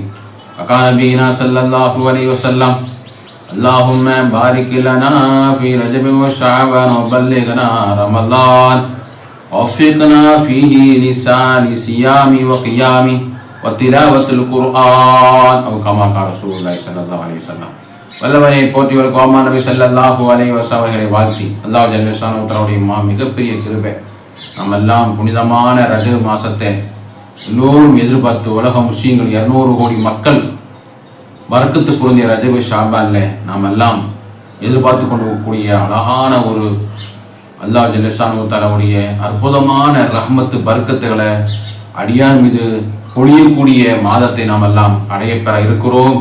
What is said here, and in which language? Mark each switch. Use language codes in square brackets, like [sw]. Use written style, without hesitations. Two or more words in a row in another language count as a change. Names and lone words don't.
[ar] وقال نبينا صلى الله عليه وسلم اللهم بارك لنا في رجب وشعبان وبلغنا رمضان ووفقنا فيه لسان صيام وقيام وتلاوة القرآن أو كما قال رسول الله صلى الله عليه وسلم. [ta] வல்லவனை போற்றியவர் கோமா நபி [ar] صلى الله عليه وسلم [ta] அவர்களை வாழ்த்தி [ar] الله جل شأنه [ta] தஆலாவுடைய மிகப்பெரிய கிருபை, நாம் எல்லாம் புனிதமான ரஜப் மாசத்தை எல்லோரும் எதிர்பார்த்து உலக முஸ்லிம்கள் 200 கோடி மக்கள் பரக்கத்து பொருந்திய ரஜப் ஷாபான்ல நாம் எல்லாம் எதிர்பார்த்து கொண்டிருக்கக்கூடிய அழகான ஒரு [ar] الله جل شأنه [ta] தஆலாவுடைய அற்புதமான ரஹ்மத்து பரக்கத்துகளை அடியார் மீது பொழியக்கூடிய மாதத்தை நாம் எல்லாம் அடையப்பெற இருக்கிறோம்.